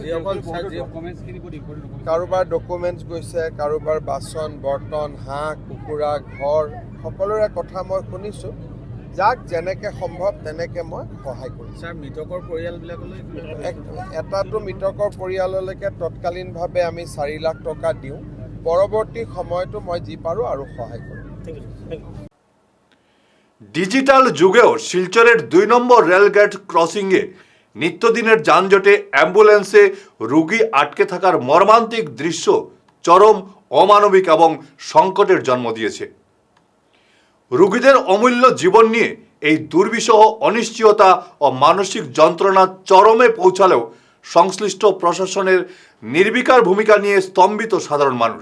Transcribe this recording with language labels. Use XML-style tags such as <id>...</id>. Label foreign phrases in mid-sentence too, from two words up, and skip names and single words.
<as>কাৰোবাৰ ডকুমেণ্টছ গৈছে, কাৰোবাৰ বাচন বৰ্তন, হাঁহ কুকুৰা, ঘৰ, সকলোৰে কথা মই শুনিছোঁ। যাক যেনেকৈ সম্ভৱ তেনেকৈ মই সহায় কৰিম। ছাৰ, মৃতকৰ পৰিয়ালবিলাকলৈ এটাটো মৃতকৰ পৰিয়াললৈকে তৎকালীনভাৱে আমি 4 লাখ টকা দিওঁ। পৰৱৰ্তী সময়তো মই যি পাৰোঁ আৰু সহায় কৰিম।</as> <bn>ডিজিটাল যুগেও শিলচরের 2 নম্বর রেলগেট ক্রসিংয়ে নিত্যদিনের যানজটে অ্যাম্বুলেন্সে রোগী আটকে থাকার মর্মান্তিক দৃশ্য চরম অমানবিক এবং সংকটের জন্ম দিয়েছে। রোগীদের অমূল্য জীবন নিয়ে এই দুর্বিষহ অনিশ্চয়তা ও মানসিক যন্ত্রণা চরমে পৌঁছালেও সংশ্লিষ্ট প্রশাসনের নির্বিকার ভূমিকা নিয়ে স্তম্ভিত সাধারণ মানুষ।</bn>